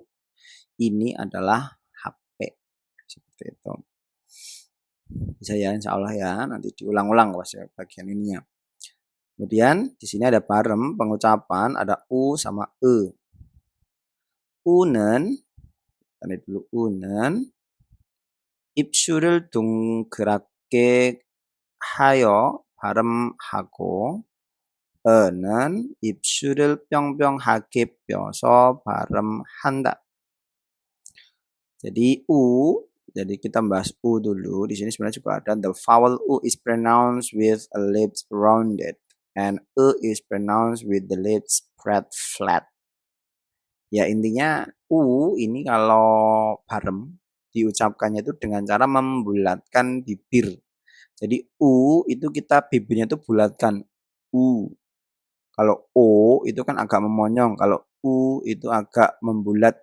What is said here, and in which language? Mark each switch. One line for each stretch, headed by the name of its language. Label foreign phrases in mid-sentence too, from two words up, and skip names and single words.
Indonesian: Ini adalah HP. Seperti itu. Bisa ya
Arabic: إن شاء الله
Indonesian: ya, nanti diulang-ulang pas bagian ininya. Kemudian di sini ada barem pengucapan, ada u sama e.
Korean: Unen,
Indonesian: tadi dulu
Korean: unen, 입술을 동그랗게 하여 발음하고 e는 입술을 뿅뿅하게 펴서 발음한다.
Indonesian: Jadi jadi kita bahas u dulu. Di sini sebenarnya juga ada
English: the vowel u is pronounced with a lips rounded and is pronounced with the lips spread flat.
Indonesian: Ya intinya u ini kalau barem diucapkannya itu dengan cara membulatkan bibir. Jadi u itu kita bibirnya itu bulatkan. U. Kalau o itu kan agak memonyong. Kalau u itu agak membulat.